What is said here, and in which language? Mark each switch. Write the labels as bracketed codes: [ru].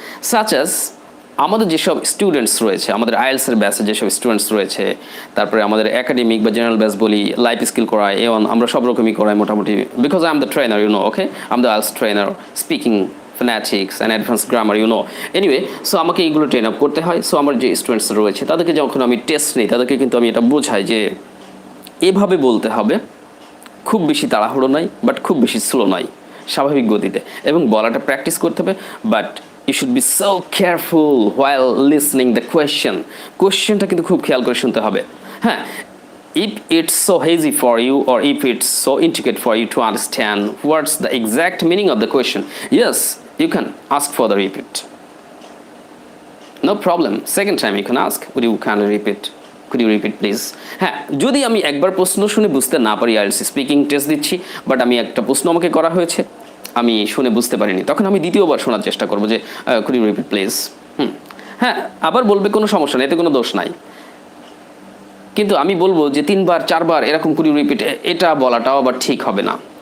[bn] Such as আমাদের যেসব students রয়েছে, আমাদের আইএলসের ব্যাচে যেসব স্টুডেন্টস রয়েছে, তারপরে আমাদের একাডেমিক বা জেনারেল ব্যাচ বলি, লাইফ স্কিল করায়, A1 আমরা সব রকমই করাই মোটামুটি, [en] because I am the trainer, you know, okay, I am the IELTS trainer, speaking, phonetics and advance grammar, you know, anyway, [bn] so আমাকে এইগুলো ট্রেন আপ করতে হয়। সো আমার যে স্টুডেন্টস রয়েছে তাদেরকে যখন আমি টেস্ট নিই, তাদেরকে কিন্তু আমি এটা বোঝাই যে এভাবে বলতে হবে, খুব বেশি তাড়াহুড়ো নয়, বাট খুব বেশি স্লো নয়, স্বাভাবিক গতিতে, এবং বলাটা প্র্যাকটিস করতে হবে। [en] But you should be so careful while listening the question. [bn] কোয়েশ্চেনটা কিন্তু খুব খেয়াল করে শুনতে হবে। [en] হ্যাঁ, if it's so hazy for you or if it's so intricate for you to understand what's the exact meaning of the question, yes, you can ask for the repeat. No problem. Second time you can ask, would you kindly repeat? Could you repeat please. [bn] হ্যাঁ, যদি আমি একবার প্রশ্ন শুনে বুঝতে না পারি, IELTS speaking test দিচ্ছি, বাট আমি একটা প্রশ্ন আমাকে করা হয়েছে, আমি শুনে বুঝতে পারিনি, তখন আমি দ্বিতীয়বার শোনার চেষ্টা করবো যে [en] Could you repeat please. [bn] হ্যাঁ, আবার বলবে কোনো সমস্যা নেই, এতে কোনো দোষ নাই। কিন্তু আমি বলবো যে 3বার 4বার এরকম [en] could you repeat, [bn] এটা বলাটাও আবার ঠিক হবে না।